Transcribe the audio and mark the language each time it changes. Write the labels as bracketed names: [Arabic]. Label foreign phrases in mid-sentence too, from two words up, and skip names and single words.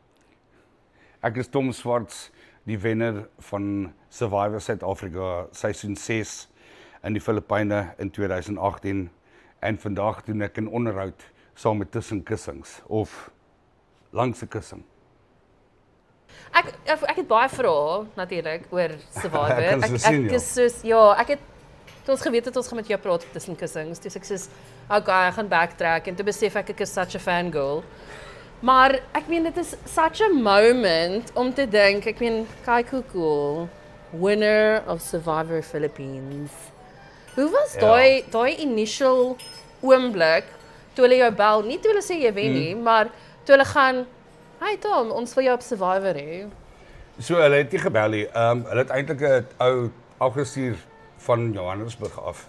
[Afrikaans] Ek is Tom Swarts, die wenner van Survivor Suid-Afrika seisoen 6 in die Filippyne in 2018 en vandag doen ek 'n onderhoud saam met Tussen Kussings of Langs 'n Kussing. Ek het baie vrae natuurlik oor Survivor. Ek kan so sien, ja. is soos ja, ek het toe ons geweet het ons gaan met jou praat op Tussen Kussings. Toe ek soos okay, ek gaan backtrack en toe besef ek is [English] such a fangirl. [Afrikaans] Maar ek meen dit is [English] such a moment [Afrikaans] om te dink, ek meen kyk hoe cool. [English] Winner of Survivor Philippines. [Afrikaans] Hoe was daai initial oomblik toe hulle jou bel, nie toe hulle sê jy wen nie, maar toe hulle gaan, "Hey Tom, ons wil jou op Survivor hê." So hulle het nie gebel nie. Hulle het eintlik 'n ou afgestuur van Johannesburg af.